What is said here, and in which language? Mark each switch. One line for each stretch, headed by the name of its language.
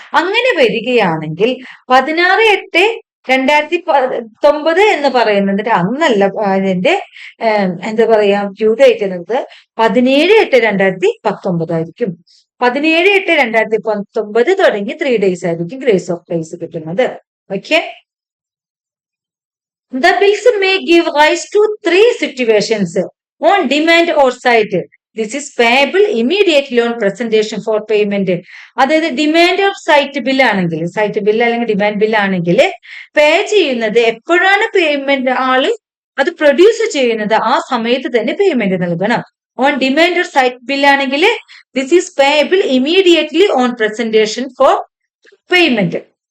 Malayalam: അങ്ങനെ വരികയാണെങ്കിൽ 16/8/2019 എന്ന് പറയുന്നത് അന്നല്ല, അതിന്റെ എന്താ പറയാ ഡ്യൂ ഡേറ്റ് എന്നത് 17/8/2019 ആയിരിക്കും. 17/8/2019 തുടങ്ങി 3 ഡേയ്സ് ആയിരിക്കും ഗ്രേസ് ഓഫ് ഡേയ്സ് കിട്ടുന്നത്. Okay.
English: The bills may give rise to 3 situations: on demand or site. This is payable immediately on presentation for payment.
Malayalam: അതായത് ഡിമാൻഡ് ഓർ സൈറ്റ് ബിൽ ആണെങ്കിൽ, സൈറ്റ് ബിൽ അല്ലെങ്കിൽ demand bill ആണെങ്കിൽ പേ ചെയ്യുന്നത് എപ്പോഴാണ് payment ആള് അത് produce ചെയ്യുന്നത് ആ സമയത്ത് തന്നെ പേയ്മെന്റ് നൽകണം.
English: On demand or sight bill ആണെങ്കിൽ this is payable immediately on presentation for payment.